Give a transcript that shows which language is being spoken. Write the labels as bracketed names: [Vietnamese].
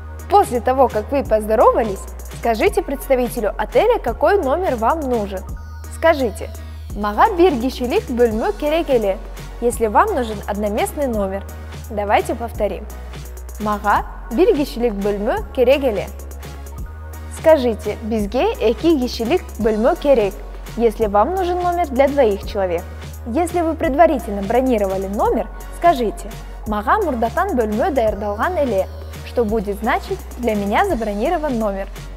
[Russian] После того, как вы поздоровались, скажите представителю отеля, какой номер вам нужен. Скажите [Kyrgyz] «Мага бир кишилик бөлмө керек эле», [Russian] если вам нужен одноместный номер. Давайте повторим. [Kyrgyz] «Мага бир кишилик бөлмө керек эле». [Russian] Скажите [Kyrgyz] «Бизге эки кишилик бөлмө керек», [Russian] если вам нужен номер для двоих человек. Если вы предварительно бронировали номер, скажите [Kyrgyz] «Мага мурдатан бөлмө даярдалган эле», [Russian] что будет значить «Для меня забронирован номер».